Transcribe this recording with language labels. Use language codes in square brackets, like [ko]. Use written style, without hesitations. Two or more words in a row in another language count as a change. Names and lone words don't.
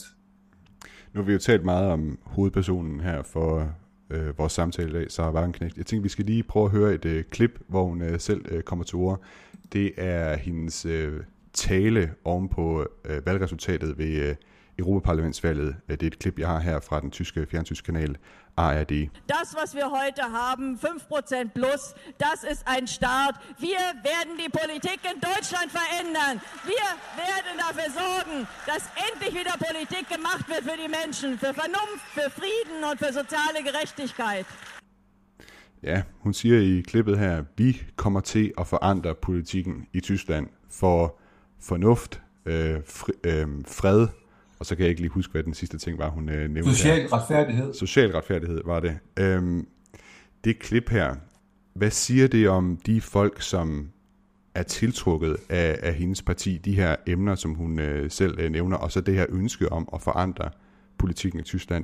[da] Nu har vi jo talt meget om hovedpersonen her for vores samtale i dag, Sarah Wagenknecht. Jeg tænker, vi skal lige prøve at høre et klip, hvor hun selv kommer til ord. Det er hendes tale oven på valgresultatet ved Europaparlamentsvalget. Det er et klip, jeg har her fra den tyske fjernsynskanal ARD. [de] Das, was wir heute haben, 5% plus, das ist ein Start. Wir werden die Politik in Deutschland verändern. Wir werden dafür sorgen, dass endlich wieder Politik gemacht wird für die Menschen, für Vernunft, für Frieden und für soziale Gerechtigkeit. [da] Ja, hun siger i klippet her, vi kommer til at forandre politikken i Tyskland for fornuft, fred, og så kan jeg ikke lige huske, hvad den sidste ting var, hun nævnte. Social retfærdighed. Social retfærdighed var det. Det klip her, hvad siger det om de folk, som er tiltrukket af hendes parti, de her emner, som hun selv nævner, og så det her ønske om at forandre politikken i Tyskland?